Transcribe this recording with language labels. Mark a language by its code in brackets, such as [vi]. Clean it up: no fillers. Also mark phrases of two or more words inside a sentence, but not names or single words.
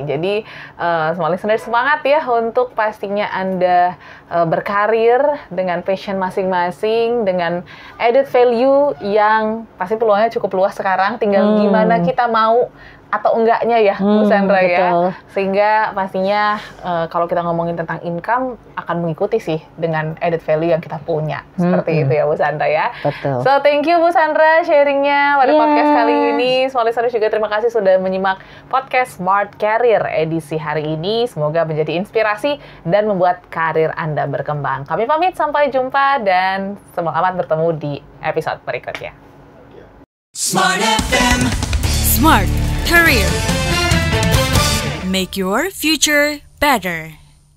[id] Jadi semua listener semangat ya untuk pastinya Anda berkarir dengan passion masing-masing, dengan [en] added value [id] yang pasti peluangnya cukup luas sekarang. Tinggal gimana kita mau atau enggaknya ya, Bu Sandra ya. Sehingga pastinya kalau kita ngomongin tentang income akan mengikuti sih dengan [en] added value [id] yang kita punya. Seperti itu ya Bu Sandra ya. Betul. [en] So thank you [id] Bu Sandra sharingnya pada podcast kali ini. Semua listeners juga terima kasih sudah menyimak podcast Smart Career edisi hari ini. Semoga menjadi inspirasi dan membuat karir Anda berkembang. Kami pamit, sampai jumpa dan semangat bertemu di episode berikutnya. Smart FM. Smart Career. [en] Make your future better.